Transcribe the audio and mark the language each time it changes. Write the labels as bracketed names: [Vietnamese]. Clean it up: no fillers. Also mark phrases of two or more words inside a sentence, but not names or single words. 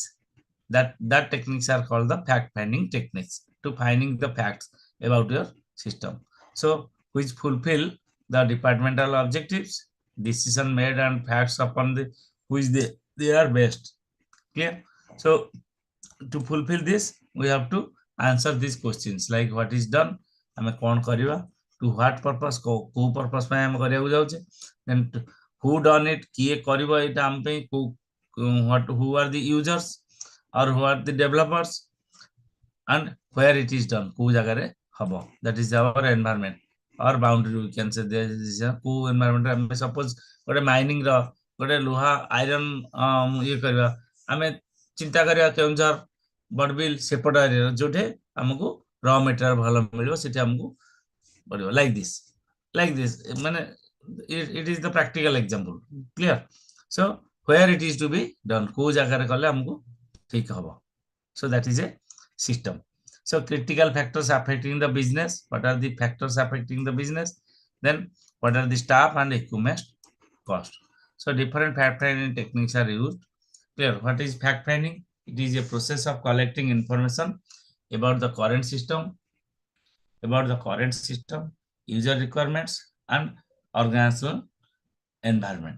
[English] That techniques are called the fact finding techniques, to finding the facts about your system. So which fulfill the departmental objectives, decision made and facts upon the which they are based. Clear? So to fulfill this, we have to answer these questions like what is done, [Odia] ଆମେ କଣ କରିବା, [English] to what purpose, [Odia] କୋଉ purpose ପାଇଁ ଆମେ କରିବାକୁ ଯାଉଛେ, [English] then who done it, [Odia] କିଏ କରିବ ଏଇଟା ଆମ ପାଇଁ, [English] what who are the users or who are the developers, and where it is done, [Odia] କୋଉ ଜାଗାରେ ହବ, [English] that is our environment or boundary, we can say there is [Odia] କୋଉ environment ଆମେ suppose ଗୋଟେ mining ର ଗୋଟେ ଲୁହା iron ଇଏ କରିବା, ଆମେ ଚିନ୍ତା କରିବା କେଉଁଝର ବଡ଼ବିଲ ସେପଟ ଏରିଆ ଯୋଉଠି ଆମକୁ [English] raw material [Odia] ଭଲ ମିଳିବ, ସେଠି ଆମକୁ ପଡିବ, [English] like this ମାନେ it is the practical example, clear? So where it is to be done, [Odia] କୋଉ ଜାଗାରେ କଲେ ଆମକୁ ଠିକ ହବ, [English] so that is a system. So critical factors affecting the business, what are the factors affecting the business, then what are the staff and equipment cost. So different fact finding techniques are used, clear? What is fact finding? It is a process of collecting information about the current system, user requirements and organizational environment.